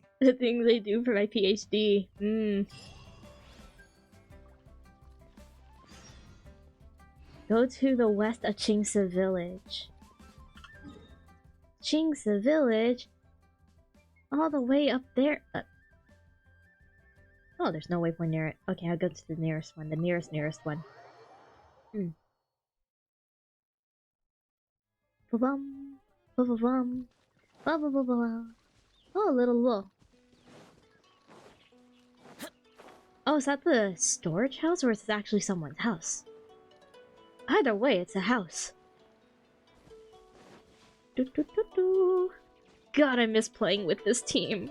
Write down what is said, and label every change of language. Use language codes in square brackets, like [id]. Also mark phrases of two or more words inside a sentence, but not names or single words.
[en] The things I do for my PhD. Go to the west of Qingsa village. Qingsa village? All the way up there? Oh, there's no waypoint near it. Okay, I'll go to the nearest one. The nearest one. Ba-bum. Ba-ba-bum. Ba-ba-ba-ba. Oh, little wolf. Oh, is that the storage house or is it actually someone's house? Either way, it's a house. God, I miss playing with this team.